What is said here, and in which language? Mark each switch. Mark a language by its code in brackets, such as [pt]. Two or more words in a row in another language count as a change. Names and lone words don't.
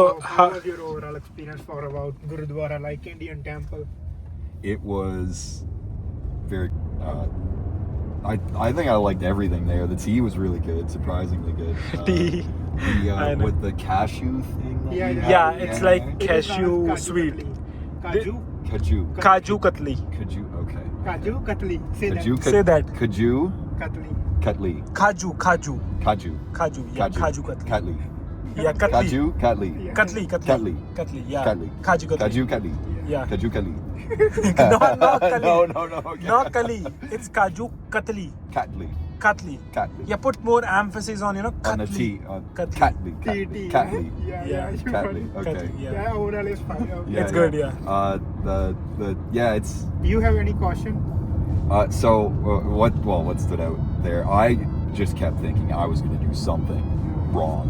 [en] How was your overall experience for about Gurudwara, like Indian temple? It was very. I think I liked everything there. The tea was really good, surprisingly good. Tea. I know. With the cashew thing. that Yeah, you yeah. have, It's like It is cashew pronounced sweet. Kaju. Kaju. [hi] Kaju katli. [en] Kaju. Okay. [hi] Kaju katli. Say [en] Kaju. that. Say that. Kaju. Katli. Katli. Kaju. Kaju. Yeah, kaju katli. Katli. Yeah, katli. [hi] Kaju. Katli. [en] Yeah. Katli. Katli. Yeah. Katli. [hi] Kaju katli. Kaju. Katli. [en] Yeah. [hi] Kaju. Katli. [en] No, kali. No. Okay. Not kali. It's [hi] kaju katli. [en] Katli. Katli. Katli. Yeah, put more emphasis on, you know, On the katli. T. Katli. Katli. Tea. Katli. Yeah. Yeah. You Katli. got it. Okay. Katli, yeah. Yeah, overall is fine. Okay. It's good, yeah. It's Do you have any caution? what stood out there? I just kept thinking I was going to do something wrong.